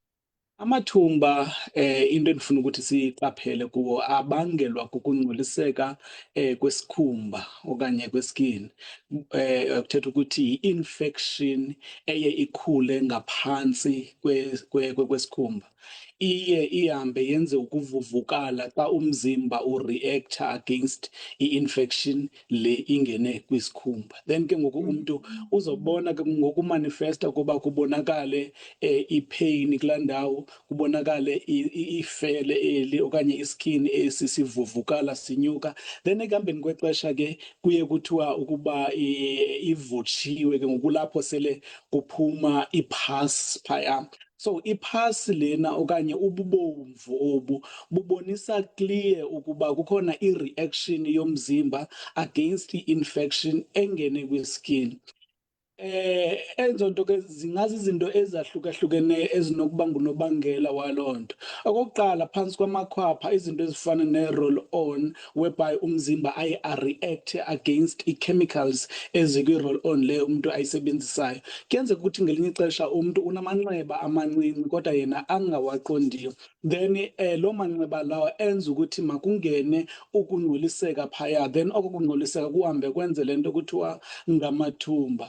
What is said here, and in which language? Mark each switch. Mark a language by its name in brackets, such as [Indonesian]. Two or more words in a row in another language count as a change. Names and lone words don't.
[Xhosa] Amathumba into endifuna ukuthi siyiqaphele kuwo abangelwa kukungcoliseka kwesikhumba okanye kweskin. Kuthetha ukuthi i-infection eye ikhule ngaphansi kwesikhumba. Iye ihambe yenze ukuvuvukala xa umzimba ureacta [English] against i-infection [Xhosa] le ingene kwisikhumba. Then ke ngoku umuntu uzobona ke ngokumanifesta kuba kubonakale i-pain kulaa ndawo, kubonakale ifele eli okanye iskin esisivuvukala sinyuka. Then ekuhambeni kwexesha ke kuye kuthiwa ukuba ivutshiwe, ke ngokulapho sele kuphuma iphasi phaya. So iphasi lena okanye ububomvu obu bubonisa clear ukuba kukhona i-reaction yomzimba [English] against i-infection [Xhosa] engene kwiskin. Enzo nto ke zingazizinto ezahlukahlukeneyo ezinokuba ngunobangela waloo nto. Okokuqala, phantsi kwamakhwapha izinto ezifana ne- [English] roll on, [Xhosa] whereby umzimba aye areacte against i-chemicals ezikwi- [English] roll on [Xhosa] leyo umntu ayisebenzisayo. Kuyenzeka ukuthi ngelinye ixesha umntu unamanxeba amancinci kodwa yena angawaqondiyo. Then loo manxeba lawo enza ukuthi makungene ukungcoliseka phaya, then oko kungcoliseka kuhambe kwenze le nto kuthiwa ngamathumba.